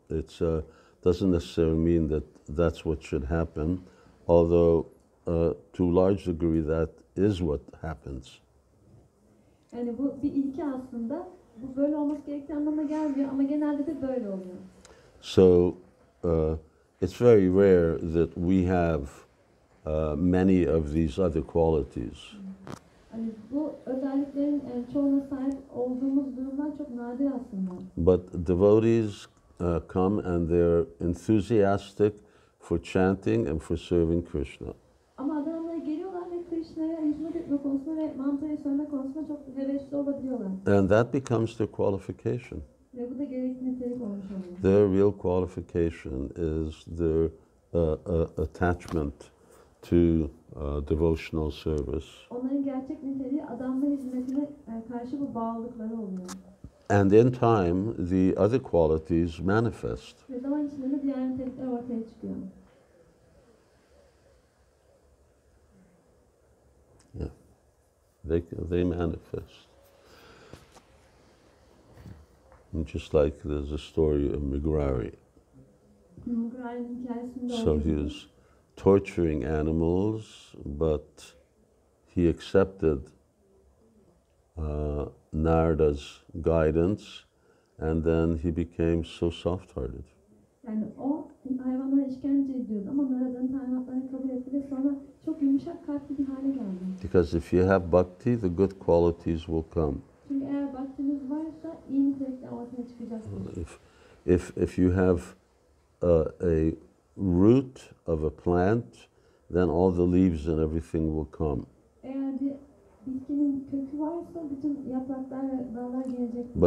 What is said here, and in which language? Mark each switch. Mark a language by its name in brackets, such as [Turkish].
[English] It doesn't necessarily mean that that's what should happen, although to a large degree that is what happens. [Turkish] Yani bu bir ilke aslında. Bu böyle olması gerektiği anlamına gelmiyor ama genelde de böyle oluyor. [English] So it's very rare that we have many of these other qualities. [Turkish] Yani bu özelliklerin çoğuna sahip olduğumuz durumlar çok nadir aslında. [English] But devotees come and they're enthusiastic for chanting and for serving Krishna. [Turkish] Ama adamlara geliyorlar ve Krishna'ya hizmet etme konusunda ve mantrayı söylemek konusunda çok hevesli olabiliyorlar. [English] And that becomes their qualification. [Turkish] Ve bu da gerekli nitelik olmuş oluyor. [English] Their real qualification is their attachment to devotional service. [Turkish] Onların gerçek niteliği adamla hizmetine karşı bu bağlılıkları oluyor. [English] And in time, the other qualities manifest. [Turkish] Ve zaman içinde de diğer nitelikler ortaya çıkıyor. [English] Yeah, they manifest. And just like there's a story of Migrari. [Turkish] Migrari'nin hikayesinde [English] So [Turkish] olduğu [English] he [Turkish] gibi. [English] was torturing animals, but he accepted Narada's guidance, and then he became so soft-hearted. [Turkish] Yani o hayvanlara işkence ediyordu ama Narada'nın talimatlarını kabul etti ve sonra çok yumuşak kalpli bir hale geldi. [English] Because if you have bhakti, the good qualities will come. [Turkish] Çünkü eğer baktiniz varsa iyi nitelikler ortaya çıkacaktır. [English] If you have a root of a plant, then all the leaves and everything will come. [Turkish] Eğer bir bitkinin kökü varsa bütün yapraklar ve dallar gelecek.